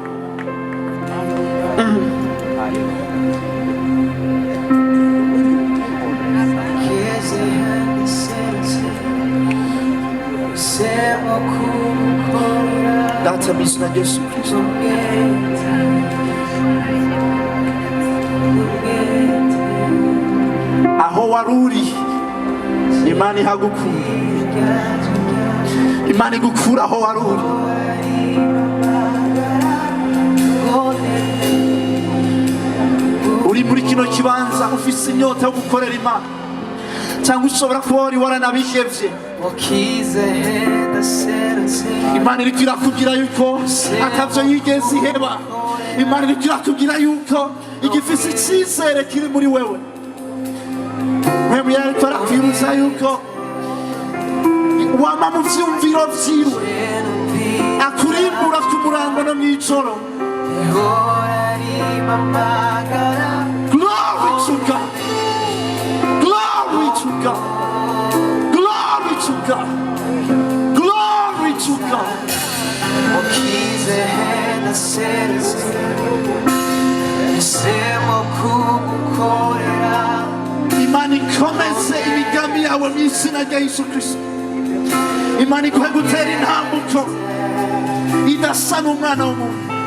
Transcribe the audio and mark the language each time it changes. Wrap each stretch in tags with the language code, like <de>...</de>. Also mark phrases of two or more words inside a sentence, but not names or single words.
<rn>Data mu izina rya Yesu Kristo, aho wari uri Imana ihagukura, Imana igukura aho wari uri. Uri muri kino kibanza ufise inyota yo gukorera Imana, cyangwa ushobora kuba wari waranabihevye. Imana iriko irakubwira yuko atavyo yigeze iheba. Imana iriko irakubwira yuko igifise icyizere kiri muri wewe. Mpwemu Yera ariko arakwibutsa yuko wama mu vyumviro vyiwe, akurimbura ku murango no mw'ijoro.</rn> <en>Glory to God, glory to God, glory to God, glory to God.</en> <rn>Imana ikomeze imigambi yawe mu izina rya Yesu Kristo. Imana iguhe gutera intambuko idasa n'umwana w'umuntu.</rn>